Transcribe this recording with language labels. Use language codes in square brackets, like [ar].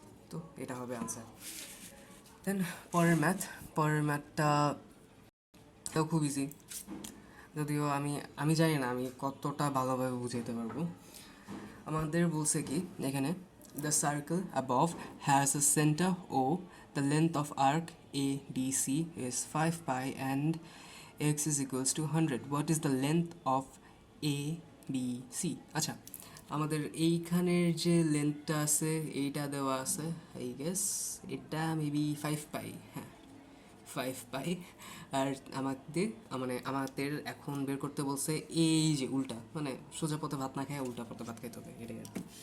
[bn] তো এটা হবে আনসার। দেন পরের ম্যাথটাও খুব ইজি, যদিও আমি জানি না আমি কতটা ভালোভাবে বুঝাইতে পারবো। আমাদের বলছে কি এখানে, [en] The circle above has a centre O the length of arc ADC is 5 pi and x is equals to 100. What is the length of ABC? [bn] আচ্ছা আমাদের এইখানের যে লেন্থটা আছে এইটা দেওয়া আছে, আই গেস এটা মেবি 5 পাই, হ্যাঁ 5 পাই। আর আমাদের এখন বের করতে বলছে এই যে উল্টা, মানে সোজা পথে ভাত না খায় উল্টা পথে ভাত খাইতে হবে, এটাই আর কি।